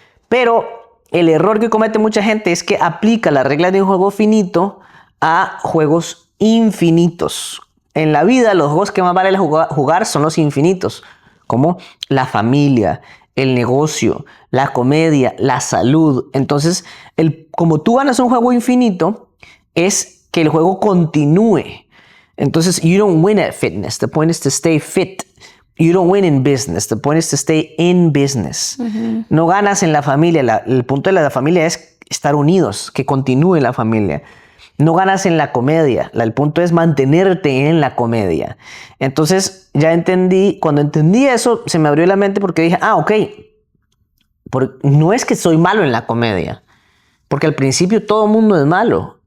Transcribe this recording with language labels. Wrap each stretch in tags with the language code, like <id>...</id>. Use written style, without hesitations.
<es>Pero el error que comete mucha gente es que aplica las reglas de un juego finito a juegos infinitos. En la vida, los juegos que más vale jugar son los infinitos, como la familia, el negocio, la comedia, la salud. Entonces, como tú ganas un juego infinito, es que el juego continúe.</es> <en>Entonces, you don't win at fitness. The point is to stay fit. You don't win in business. The point is to stay in business.</en> <es>No ganas en la familia. El punto de la familia es estar unidos, que continúe la familia. No ganas en la comedia. El punto es mantenerte en la comedia. Entonces, ya entendí. Cuando entendí eso, se me abrió la mente porque dije, ok. No es que soy malo en la comedia. Porque al principio todo el mundo es malo.</es>